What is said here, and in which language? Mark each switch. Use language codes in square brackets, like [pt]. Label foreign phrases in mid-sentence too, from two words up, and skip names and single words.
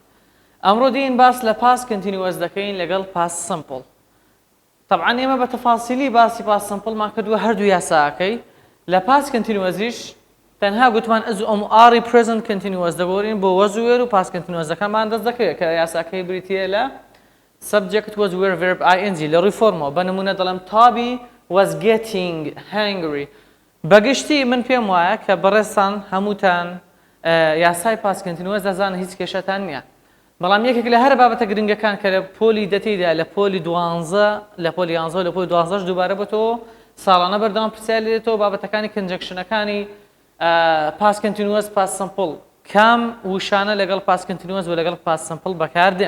[ckb] ئەمڕۆ دین باس لە [en] past continuous [ckb] دەکەین لەگەڵ [en] past simple. [ckb] طبعا ئێمە بە تەفاسیلی باسی [en] past simpleمان [ckb] کردووە هەردوو یاساکەی لە [en] past continuousیش [ckb] تەنها گوتمان ئەز ئەمڕۆی [en] present continuous [ckb] دەگۆڕین بۆ وەز و وێر و [en] past continuousەکانمان [ckb] دەست دەکەوێت کە یاساکەی بریتیە لە [en] subject was were verb ing [ckb] لە ڕیفۆرمەوە بە نمونە دەڵێم تابی [en] was getting hungry. [ckb] بەگشتی من پێم وایە کە بەڕێستان هەمووتان یاسای [en] past continuous [ckb] دەزانن هیچ کێشەتان نییە. بەڵام یەکێک لە هەر بابەتە گرنگەکان کە لە پۆلی دەتیدا لە پۆلی 12 لە پۆلی 11 لە پۆلی 12 دووبارە بۆتەوە ساڵانە بەردەوام پرسیار لێتەوە بابەتەکانی کنجەکشنەکانی [en] past continuous past simple [ckb] کام وشانە لەگەڵ [en] past continuous [ckb] و لەگەڵ [en] past simple [ckb] بەکاردێن.